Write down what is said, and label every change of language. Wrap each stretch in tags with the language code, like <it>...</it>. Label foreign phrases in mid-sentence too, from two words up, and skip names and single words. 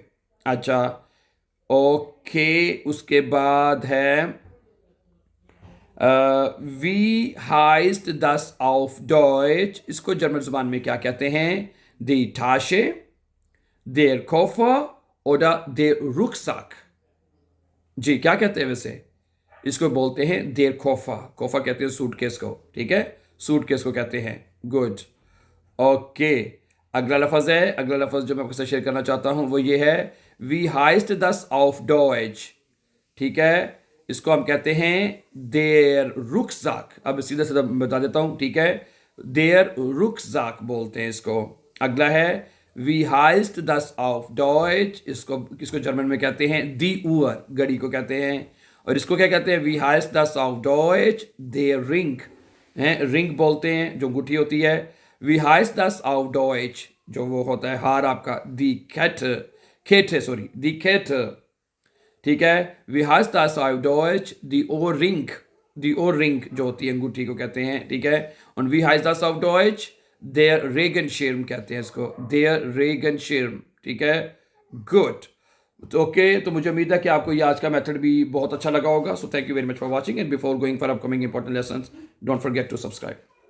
<hi>अच्छा, ओके, उसके बाद है</hi> <de>wie heißt das auf Deutsch,</de> <hi>इसको जर्मन जुबान में क्या कहते हैं,</hi> <de>die Tasche, der Koffer oder der Rucksack.</de> <hi>जी, क्या कहते हैं वैसे? इसको बोलते हैं</hi> <de>der Koffer।</de> <hi>कोफा कहते हैं सूटकेस को, ठीक है? सूटकेस को कहते हैं। गुड। ओके, अगला लफ्ज़ है, अगला लफ्ज़ जो मैं आपके साथ शेयर करना चाहता हूँ वो ये है,</hi> <de>wie heißt das auf Deutsch।</de> <hi>ठीक है, इसको हम कहते हैं</hi> <de>der Rucksack।</de> <hi>अब सीधा सीधा बता देता हूँ, ठीक है?</hi> <de>der Rucksack</de> <hi>बोलते हैं इसको। अगला है</hi> <de>wie heißt das auf Deutsch।</de> <hi>इसको जर्मन में कहते हैं</hi> <de>die Uhr,</de> <hi>घड़ी को कहते हैं। और इसको क्या कहते हैं?</hi> <de>wie heißt das auf Deutsch der Ring।</de> <hi>हैं, रिंग बोलते हैं जो अंगूठी होती है।</hi> <de>wie heißt das auf Deutsch</de> <hi>जो वो होता है हार आपका,</hi> <de>die Kette सॉरी, die Kette।</de> <hi>ठीक है,</hi> <de>wie heißt das auf Deutsch die Ohrring। die Ohrring</de> <hi>जो होती है अंगूठी को कहते हैं, ठीक है? और</hi> <de>wie heißt das auf Deutsch der Regenschirm</de> <hi>कहते हैं इसको,</hi> <de>der Regenschirm।</de> <hi>ठीक है, गुड। ओके, तो मुझे उम्मीद है कि आपको ये आज का मेथड भी बहुत अच्छा लगा होगा।</hi> <en>So thank you very much for watching and before going for upcoming important lessons don't forget to subscribe.</en>